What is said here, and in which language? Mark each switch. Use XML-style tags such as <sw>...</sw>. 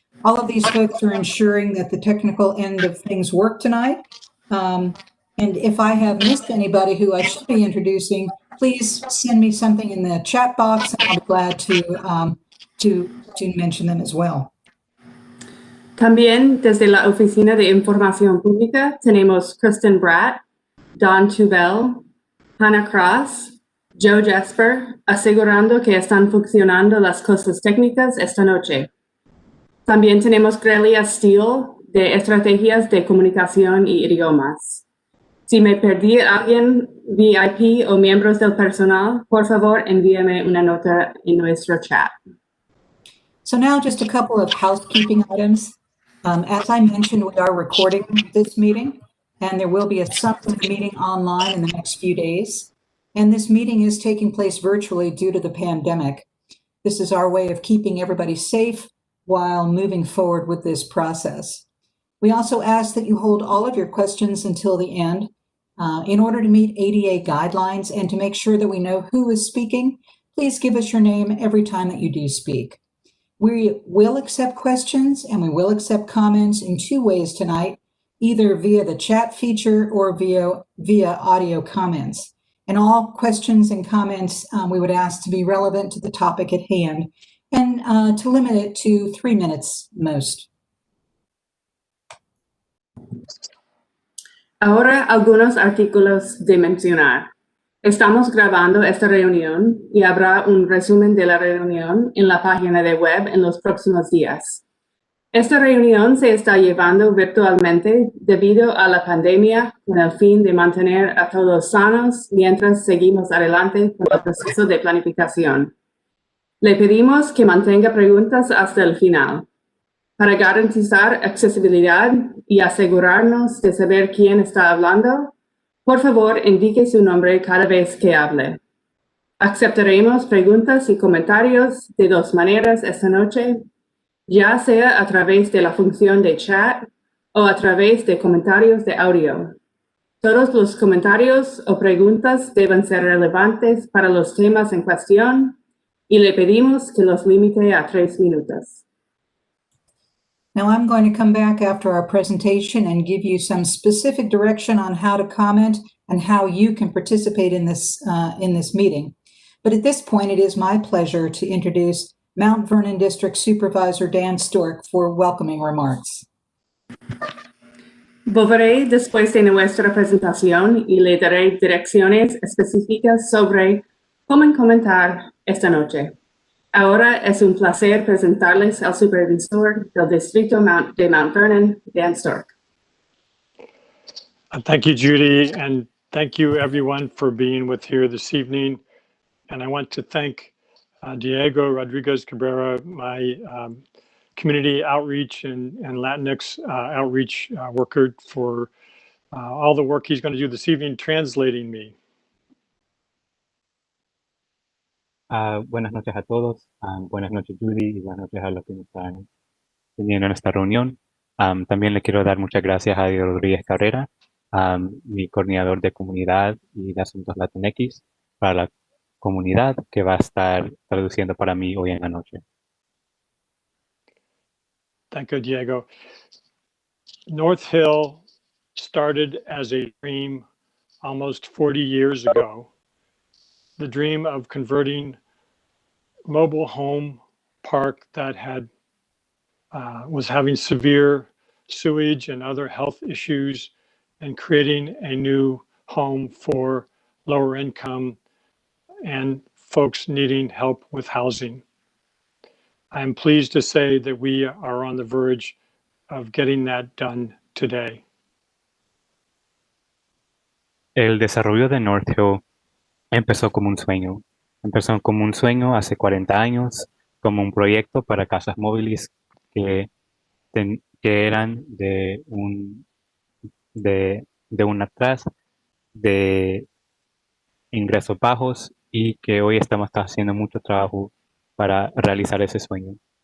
<en>All of these folks are ensuring that the technical end of things work tonight. And if I have missed anybody who I should be introducing, please send me something in the chat box, and I'll be glad to mention them as well.</en> <es>También desde la Oficina de Información Pública tenemos Kristen Bratt, Don Tubell, Hannah Krass, Joe Jasper, asegurando que están funcionando las cosas técnicas esta noche. También tenemos Aurelia Steele de Estrategias de Comunicación y Idiomas. Si me perdí a alguien, VIP o miembros del personal, por favor, envíame una nota en nuestro chat.</es> <en>So now just a couple of housekeeping items. As I mentioned, we are recording this meeting, and there will be a summary of the meeting online in the next few days. And this meeting is taking place virtually due to the pandemic. This is our way of keeping everybody safe while moving forward with this process. We also ask that you hold all of your questions until the end in order to meet ADA guidelines and to make sure that we know who is speaking. Please give us your name every time that you do speak. We will accept questions and we will accept comments in two ways tonight, either via the chat feature or via audio comments. And all questions and comments we would ask to be relevant to the topic at hand and to limit it to 3 minutes most.</en> <es>Ahora algunos artículos de mencionar. Estamos grabando esta reunión y habrá un resumen de la reunión en la página de web en los próximos días. Esta reunión se está llevando virtualmente debido a la pandemia con el fin de mantener a todos sanos mientras seguimos adelante con el proceso de planificación. Le pedimos que mantenga preguntas hasta el final. Para garantizar accesibilidad y asegurarnos de saber quién está hablando, por favor, indique su nombre cada vez que hable. Aceptaremos preguntas y comentarios de dos maneras esta noche, ya sea a través de la función de chat o a través de comentarios de audio. Todos los comentarios o preguntas deben ser relevantes para los temas en cuestión y le pedimos que los limite a 3 minutos.</es> <en>Now I'm going to come back after our presentation and give you some specific direction on how to comment and how you can participate in this meeting. But at this point, it is my pleasure to introduce Mount Vernon District Supervisor Dan Stork for welcoming remarks.</en> <es>Volveré después de nuestra presentación y le daré direcciones específicas sobre cómo comentar esta noche. Ahora es un placer presentarles al supervisor del distrito de Mount Vernon, Dan Stork.</es> <en>Thank you, Judy, and thank you everyone for being with here this evening. And I want to thank Diego Rodriguez Cabrera, my community outreach and Latinx outreach worker, for all the work he's going to do this evening translating me.</en> <es>Buenas noches a todos. Buenas noches, Judy, y buenas noches a los que nos están teniendo en esta reunión. También le quiero dar muchas gracias a Diego Rodríguez Cabrera, mi coordinador de comunidad y de asuntos Latinx para la comunidad, que va a estar traduciendo para mí hoy en la noche.</es> <en>Thank you, Diego. North Hill started as a dream almost 40 years ago. The dream of converting mobile home park that had was having severe sewage and other health issues, and creating a new home for lower income and folks needing help with housing. I am pleased to say that we are on the verge of getting that done today.</en> <es>El desarrollo de North Hill empezó como un sueño. Empezó como un sueño hace 40 años, como un proyecto para casas móviles que, que eran de un atrás de ingresos bajos y que hoy estamos haciendo mucho trabajo para realizar ese sueño.</es>